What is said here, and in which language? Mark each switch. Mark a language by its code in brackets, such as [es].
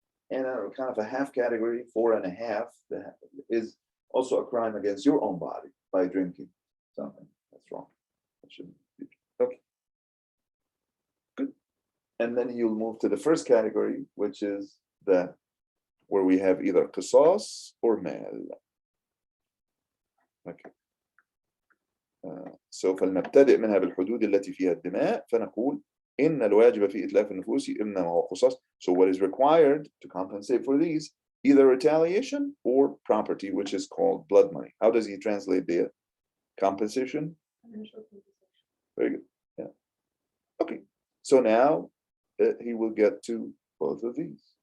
[en] And kind of a half category, 4.5, that is also a crime against your own body by drinking something. That's wrong. That shouldn't be. Okay. Good. And then you'll move to the first category, which is the where we have either qisas or mal. Okay. [ar] سوف نبتدئ منها بالحدود التي فيها الدماء فنقول إن الواجب في إتلاف النفوس إنما هو قصاص. [en] So what is required to compensate for these, either retaliation or property, which is called blood money. How does he translate the compensation? Very good. Yeah. Okay. So now he will get to both of these.